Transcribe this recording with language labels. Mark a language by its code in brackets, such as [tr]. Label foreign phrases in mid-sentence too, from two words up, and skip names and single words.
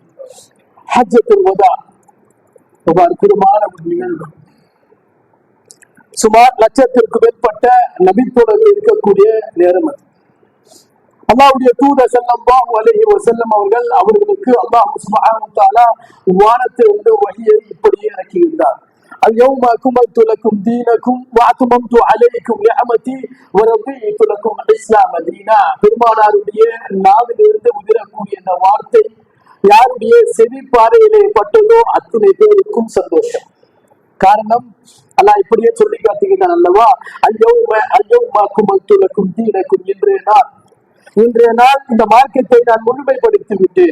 [ta] ஹஜ்ஜத்துல் வதா ஒரு அற்புதமான ஒரு நிகழ்வு. சுமார் லட்சத்திற்கு மேற்பட்ட நபித்தோழர்கள் இருக்கக்கூடிய நேரம் அது. அல்லாஹ்வுடைய தூதர் [ar] صلى الله عليه وسلم [ta] அவர்களுக்கு [ar] الله سبحانه وتعالى [ta] வானத்திலிருந்து வஹியை இப்படியே இறக்கியிருந்தார். [ar] اليوم أكملت لكم دينكم وأتممت عليكم نعمتي ورضيت لكم الإسلام دينا. [ta] பெருமானாருடைய நாவிலிருந்து உதிரக்கூடிய இந்த வார்த்தை யாருடைய செவி பாறையிலே பட்டதோ அத்தனை பேருக்கும் சந்தோஷம். காரணம் அல்லாஹ் இப்படியே சொல்லி காட்டுகிறான் அல்லவா, இன்றைய நாள் இந்த மார்க்கத்தை நான் முழுமைப்படுத்தி விட்டேன்.